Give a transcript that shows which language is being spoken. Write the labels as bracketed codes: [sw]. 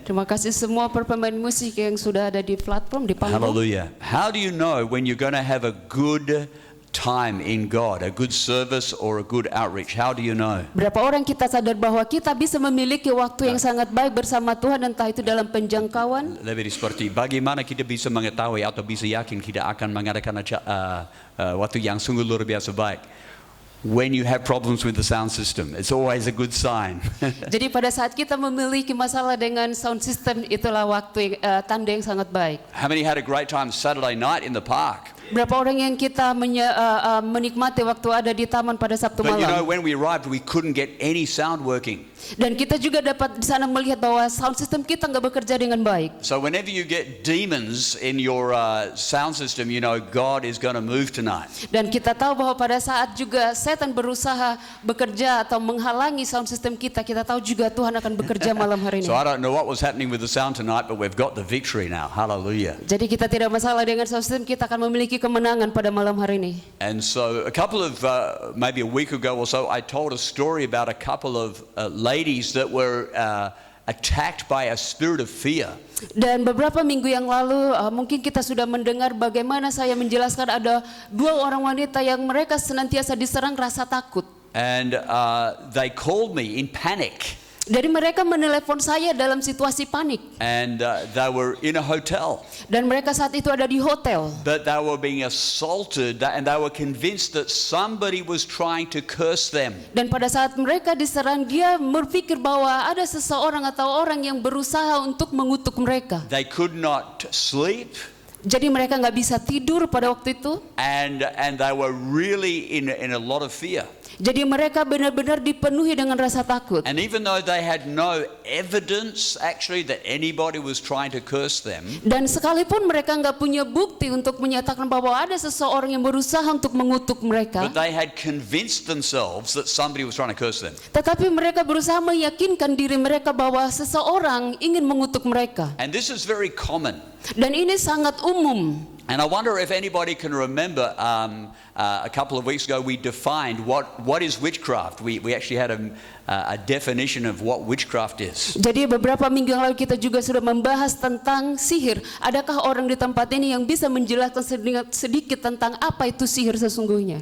[id] Terima kasih semua pemain musik yang sudah ada di platform, di panggung. Hallelujah. [en] How do you know when you're going to have a good time in God, a good service or a good outreach? How do you know? [id] Berapa orang kita sadar bahwa kita bisa memiliki waktu yang sangat baik bersama Tuhan, entah itu dalam penjangkauan. Lebih seperti bagaimana kita bisa mengetahui atau bisa yakin kita akan mengadakan waktu yang sungguh luar biasa baik. [en] When you have problems with the sound system, it's always a good sign. [id] Jadi pada saat kita memiliki masalah dengan sound system, itulah waktu tanda yang sangat baik. [en] How many had a great time Saturday night in the park? [id] Berapa orang yang kita menikmati waktu ada di taman pada Sabtu [en] But you know, [id] malam. [en] when we arrived, we couldn't get any sound working. [id] Dan kita juga dapat di sana melihat bahwa sound system kita nggak bekerja dengan baik. [en] So whenever you get demons in your sound system, you know God is going to move tonight. [id] Dan kita tahu bahwa pada saat juga setan berusaha bekerja atau menghalangi sound system kita, kita tahu juga Tuhan akan bekerja malam hari ini. [en] So I don't know what was happening with the sound tonight, but we've got the victory now. Hallelujah. [id] Jadi kita tidak masalah dengan sound system, kita akan memiliki kemenangan pada malam hari ini. [en] And so a couple of, maybe a week ago or so, I told a story about a couple of ladies that were attacked by a spirit of fear. [id] Dan beberapa minggu yang lalu mungkin kita sudah mendengar bagaimana saya menjelaskan ada dua orang wanita yang mereka senantiasa diserang rasa takut. [en] And they called me in panic. [id] Dari mereka menelepon saya dalam situasi panik. [en] And they were in a hotel. [id] Dan mereka saat itu ada di hotel. [en] But they were being assaulted and they were convinced that somebody was trying to curse them. [id] Dan pada saat mereka diserang, dia berpikir bahwa ada seseorang atau orang yang berusaha untuk mengutuk mereka. [en] They could not sleep. [id] Jadi mereka nggak bisa tidur pada waktu itu. [en] And they were really in a lot of fear. [id] Jadi mereka benar-benar dipenuhi dengan rasa takut. [en] And even though they had no evidence actually that anybody was trying to curse them, [id] Dan sekalipun mereka nggak punya bukti untuk menyatakan bahwa ada seseorang yang berusaha untuk mengutuk mereka, [en] but they had convinced themselves that somebody was trying to curse them. [id] tetapi mereka berusaha meyakinkan diri mereka bahwa seseorang ingin mengutuk mereka. [en] And this is very common. [id] Dan ini sangat umum. [en] And I wonder if anybody can remember a couple of weeks ago we defined what is witchcraft. We actually had a definition of what witchcraft is. [id] Jadi beberapa minggu yang lalu kita juga sudah membahas tentang sihir. Adakah orang di tempat ini yang bisa menjelaskan sedikit tentang apa itu sihir sesungguhnya?